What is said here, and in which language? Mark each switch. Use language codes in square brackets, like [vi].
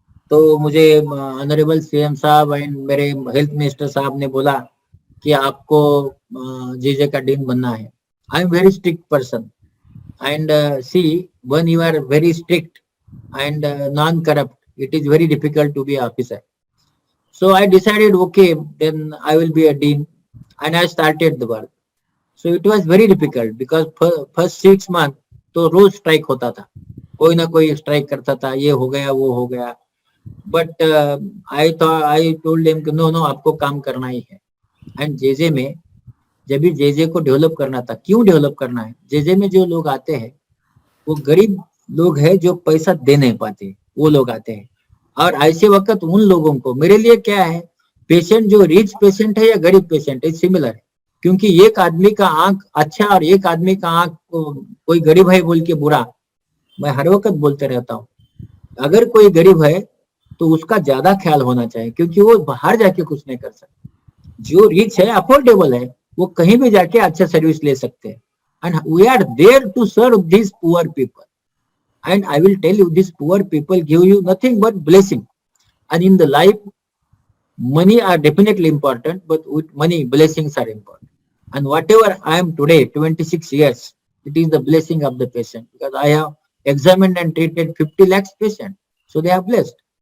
[hi] तो मुझे honourable CM साहब एंड मेरे हेल्थ मिनिस्टर साहब ने बोला कि आपको जे का डीन बनना है। [en] I am very strict person, and see when you are very strict and non-corrupt, it is very difficult to be officer. So I decided, okay, then I will be a dean, and I started the work. So it was very difficult because first 6 months [hi] तो रोज strike होता था, कोई ना कोई strike करता था, ये हो गया वो हो गया। [en] but I told them [hi] कि नो आपको काम करना ही है। एंड जेजे में जब भी जेजे को डेवलप करना था, क्यों डेवलप करना है, जेजे में जो लोग आते हैं वो गरीब लोग हैं जो पैसा दे नहीं पाते, वो लोग आते हैं। और ऐसे वक्त उन लोगों को, मेरे लिए क्या है, पेशेंट जो रिच पेशेंट है या गरीब पेशेंट है सिमिलर है, क्योंकि एक आदमी का आंख अच्छा और एक आदमी का आंख कोई गरीब है बोल के बुरा, मैं हर वक्त बोलते रहता हूँ। अगर कोई गरीब है तो उसका ज्यादा ख्याल होना चाहिए, क्योंकि वो बाहर जाके कुछ नहीं कर सकता। जो रिच है, अफोर्डेबल है, वो कहीं भी जाके अच्छा सर्विस ले सकते हैं। [en] And we are there to serve this poor people. And I will tell you, these poor people give you nothing but blessing. And in the life, money are definitely important, but with money, blessings are important. And whatever I am today, 26 years, it is the blessing of the patient, because I have examined and treated 50 lakhs patients. So they are blessed.